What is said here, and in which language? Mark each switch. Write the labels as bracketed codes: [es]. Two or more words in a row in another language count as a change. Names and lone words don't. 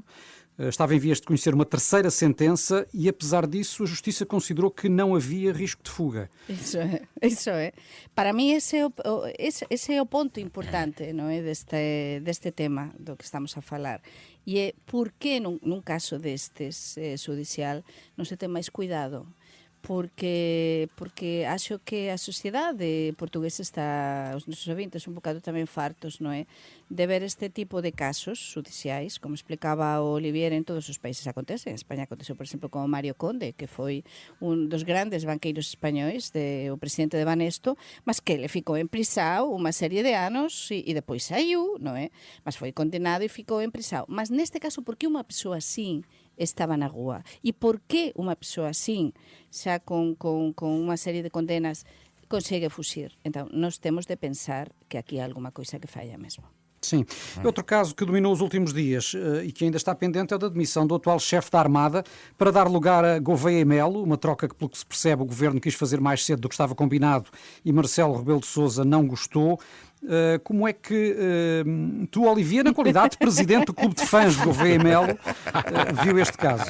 [pt] Estava em vias de conhecer uma terceira sentença e, apesar disso, a Justiça considerou que não havia risco de fuga. Isso é. Para mim, esse é o ponto importante, não é, deste tema do que estamos a falar. E é por que, num caso destes judicial, [gl] non se ten máis cuidado. Porque acho que a sociedade portuguesa está, os nosos ouvintes, un bocado tamén fartos, non é? De ver este tipo de casos judiciais, como explicaba o Olivier, en todos os países acontece. En España aconteceu, por exemplo, con Mario Conde, que foi un dos grandes banqueiros españois, o presidente de Banesto, mas que le ficou en prisao unha serie de anos e depois saiu, non é? Mas foi condenado e ficou en prisao. Mas neste caso, por que unha persoa así estaba na rúa? E por que unha persoa así, xa con unha serie de condenas, consegue fuxir? Entón, nós temos de pensar que aquí [pt] há alguma coisa [gl] que falla mesmo. [pt] Sim. Outro caso que dominou os últimos dias e que ainda está pendente é o da demissão do atual chefe da Armada para dar lugar a Gouveia e Melo, uma troca que, pelo que se percebe, o governo quis fazer mais cedo do que estava combinado e Marcelo Rebelo de Sousa não gostou. Como é que tu, Olivia, na qualidade de presidente do clube de fãs de Gouveia e Melo, viu este caso?